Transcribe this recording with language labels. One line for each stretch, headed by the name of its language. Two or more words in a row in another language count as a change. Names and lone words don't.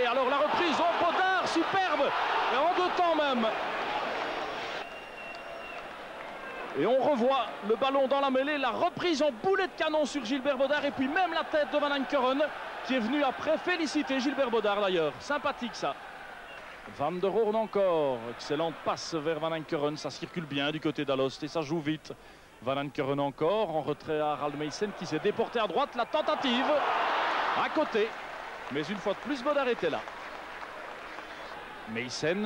French: Alors la reprise. Oh, Bodard, superbe. Et en 2 temps même. Et on revoit le ballon dans la mêlée, la reprise en boulet de canon sur Gilbert Bodard et puis même la tête de Van Ankeren qui est venu après féliciter Gilbert Bodard d'ailleurs. Sympathique ça. Van der Hoorn encore. Excellente passe vers Van Ankeren. Ça circule bien du côté d'Alost et ça joue vite. Van Ankeren encore en retrait à Harald Meissen qui s'est déporté à droite. La tentative à côté. Mais une fois de plus, Bodard était là. Meissen.